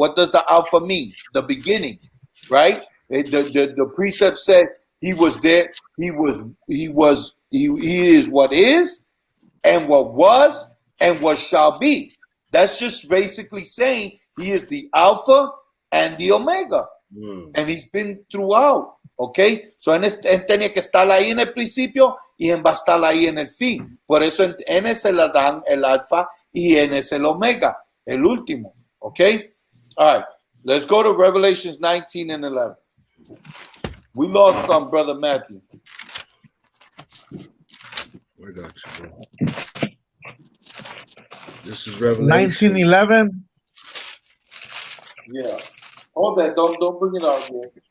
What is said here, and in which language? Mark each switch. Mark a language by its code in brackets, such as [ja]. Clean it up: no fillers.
[en] What does the Alpha mean? The beginning, right? The precept said he was there. He is what is, and what was, and what shall be. That's just basically saying he is the Alpha and the Omega. And he's been throughout. [es] Okay, so él tenía que estar ahí en el principio y él va a estar ahí en el fin. Por eso él es el Adán, el Alfa, y él es el Omega, el último. [en] Okay, all right, let's go to Revelations 19 and 11. We lost on Brother Matthew. I got you, bro. This is Revelation 1911. Yeah. Hold that. Don't bring it out here.